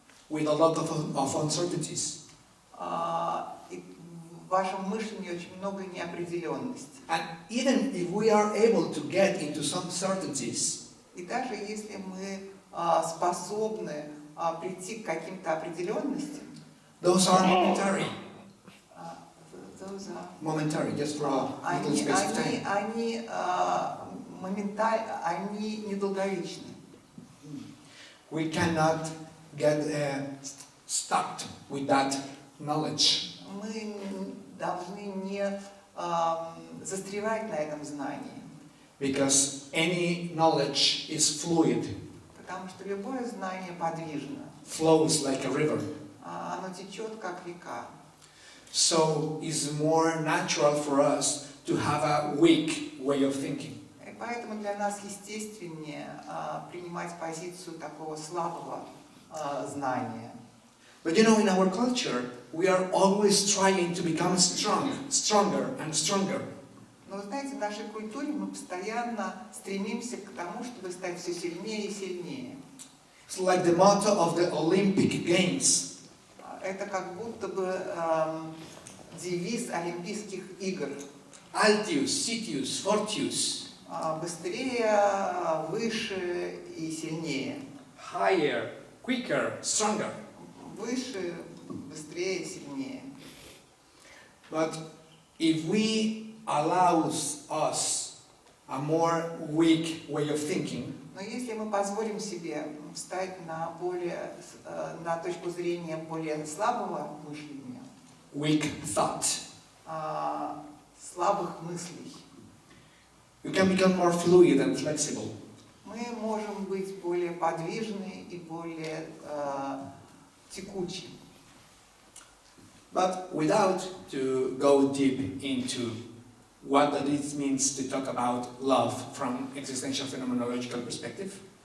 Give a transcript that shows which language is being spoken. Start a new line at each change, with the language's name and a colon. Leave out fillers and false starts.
English: With a lot of uncertainties.
Russian: И в вашем мышлении очень много неопределенности.
English: And even if we are able to get into some certainties,
Russian: И даже если мы способны прийти к каким-то определенностям,
English: those are momentary. those are- Momentary, just for a little space of time.
Russian: они моментально, они недолговечны.
English: We cannot get stuck with that knowledge.
Russian: Мы должны не застревать на этом знании,
English: Because any knowledge is fluid,
Russian: потому что любое знание подвижно,
English: flows like a river.
Russian: оно течет как река.
English: So it's more natural for us to have a weak way of thinking.
Russian: И поэтому для нас естественнее принимать позицию такого слабого знания.
English: But you know, in our culture, we are always trying to become stronger and stronger.
Russian: Но вы знаете, в нашей культуре мы постоянно стремимся к тому, чтобы стать все сильнее и сильнее.
English: It's like the motto of the Olympic Games.
Russian: Это как будто бы девиз Олимпийских игр.
Latin: Altius, Sitius, Fortius.
Russian: Быстрее, выше и сильнее.
English: Higher, quicker, stronger.
Russian: Выше, быстрее, сильнее.
English: But if we allow us a more weak way of thinking,
Russian: Но если мы позволим себе встать на точку зрения более слабого мышления,
English: weak thought,
Russian: слабых мыслей,
English: you can become more fluid and flexible.
Russian: мы можем быть более подвижны и более текучи.
English: But without to go deep into what it means to talk about love from existential phenomenological perspective,